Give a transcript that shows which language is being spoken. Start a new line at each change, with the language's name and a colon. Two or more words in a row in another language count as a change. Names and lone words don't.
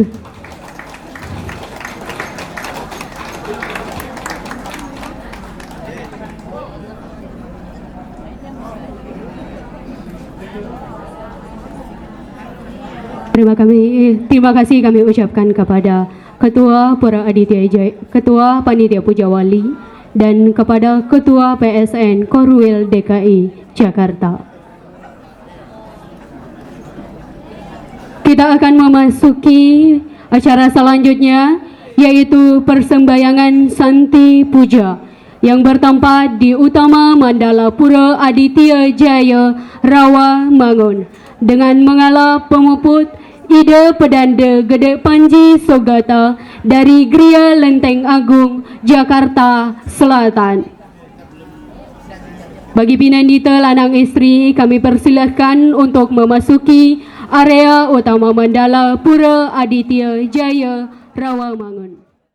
Indonesian: Terima kasih kami ucapkan kepada Ketua Pura Aditya Jaya, Ketua Panitia Puja Wali, dan kepada Ketua PSN Korwil DKI Jakarta. Kita akan memasuki acara selanjutnya, yaitu persembahyangan Santi Puja yang bertempat di Utama Mandala Pura Aditya Jaya Rawamangun dengan mengalah pemuput Ida Pedanda Gede Panji Sugata dari Gria Lenteng Agung, Jakarta Selatan. Bagi Pinandita
Balinese: lanang istri,
Indonesian: kami persilahkan untuk memasuki area utama Mandala Pura Aditya Jaya Rawamangun.